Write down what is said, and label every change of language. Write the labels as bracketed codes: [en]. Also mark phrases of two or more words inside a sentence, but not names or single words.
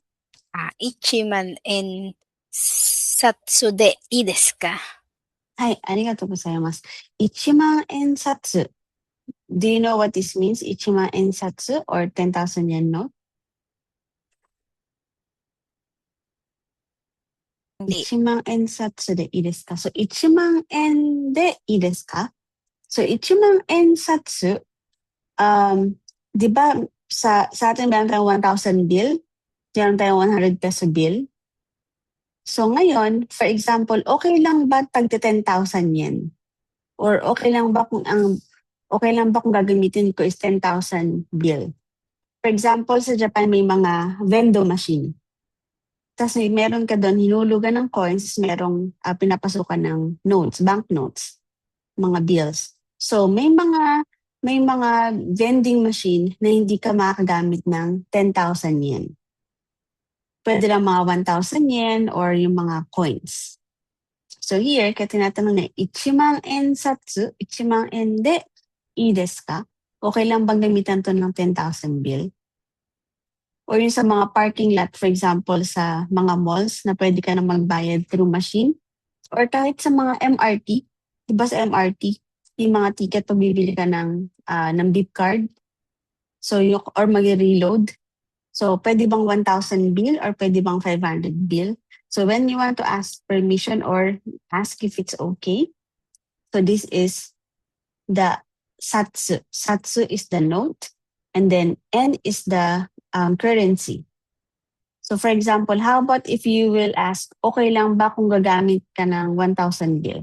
[ja] 1 万円札でいいですか? はい、ありがとうございます。1万円札。 [en] Do you know what this means? 1 万円札 or 10,000 yen note? [tl] Hindi. [ja] 1 万円札でいいですか? So, 1万円でいいですか? So, 1万円札, [tl] di ba sa atin meron tayong 1,000 bill, meron tayong 100 peso bill. So ngayon, [en] for example, [tl] okay lang ba tagti 10,000 yen? Or okay lang ba kung gagamitin ko is 10,000 bill? [en] For example, [tl] sa Japan may mga [en] vendo machine. [tl] Tapos meron ka doon, hinulugan ng coins, merong pinapasukan ng notes, [en] bank notes, [tl] mga bills. So may mga [en] vending machine [tl] na hindi ka makagamit ng 10,000 yen. Pwede lang mga 1,000 yen or yung mga coins. [en] So here, [tl] kaya tinatanong na, [ja] 1 万円札, 1万円でいいですか? [tl] Okay lang bang gamitan to ng 10,000 bill? Or yung sa mga [en] parking lot, for example, [tl] sa mga malls na pwede ka na magbayad [en] through machine. [tl] Or kahit sa mga MRT, diba sa MRT, yung mga ticket pag bibili ka ng beep card. So, or mag-reload. So, pwede bang 1,000 bill or pwede bang 500 bill? [en] So, when you want to ask permission or ask if it's okay, so this is the satsu. Satsu is the note, and then N is the currency. So, for example, how about if you will ask, [tl] okay lang ba kung gagamit ka ng 1,000 bill?